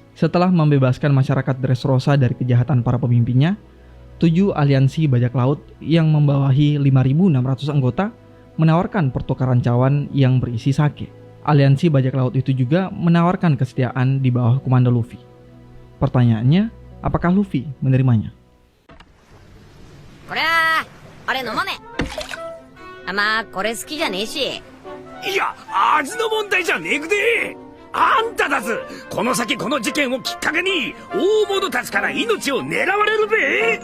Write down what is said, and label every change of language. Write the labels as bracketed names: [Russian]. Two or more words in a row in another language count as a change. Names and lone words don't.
[Indonesian] Setelah membebaskan masyarakat Dressrosa dari kejahatan para pemimpinnya, 7 aliansi bajak laut yang membawahi 5.600 anggota menawarkan pertukaran cawan yang berisi sake. Aliansi bajak laut itu juga menawarkan kesetiaan di bawah komando Luffy. Pertanyaannya, apakah Luffy menerimanya? [Japanese] いや、味の問題じゃねえくで。あんただず、この先この事件をきっかけに大物たちから命を狙われるべ。